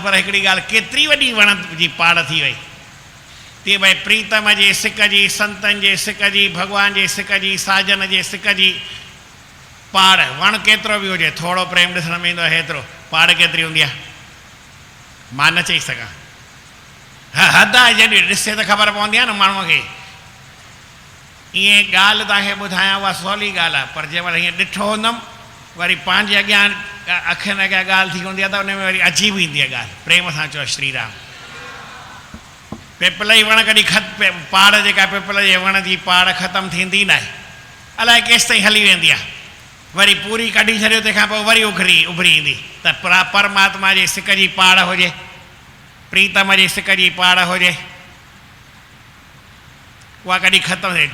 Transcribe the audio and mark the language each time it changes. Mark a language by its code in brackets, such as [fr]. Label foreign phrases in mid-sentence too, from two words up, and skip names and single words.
[sd] पर हिकिड़ी ॻाल्हि, केतिरी वॾी वण जी पाड़ थी वई। तीअं भई प्रीतम जी सिक जी, संतनि जे सिक जी, भॻवान जे सिक जी, साजन जे सिक जी पाड़, वणु केतिरो बि हुजे, थोरो प्रेम ॾिसण में ईंदो आहे हेतिरो, पाड़ केतिरी हूंदी आहे मां न चई सघां। हा हद आहे, जॾहिं ॾिसे त ख़बर पवंदी आहे न माण्हूअ खे। ईअं ॻाल्हि तव्हांखे ॿुधायां, उहा सवली ॻाल्हि आहे, पर जंहिं महिल हीअं ॾिठो हूंदमि, वरी पंहिंजे अॻियां अखियुनि अॻियां ॻाल्हि थी हूंदी आहे, त उन में वरी अजीब ईंदी आहे ॻाल्हि। प्रेम सां चओ श्री राम। पिपल जी वण कॾहिं पाड़ जेका पिपल जे वण जी पाड़ ख़तमु थींदी न आहे, अलाए केसि ताईं हली वेंदी आहे, वरी पूरी कढी छॾियो, तंहिंखां पोइ वरी उभरी ईंदी। त परमात्मा जी सिक जी पाड़ हुजे, प्रीतम जी सिक जी पाड़ हुजे, उहा कॾहिं ख़तमु थिए।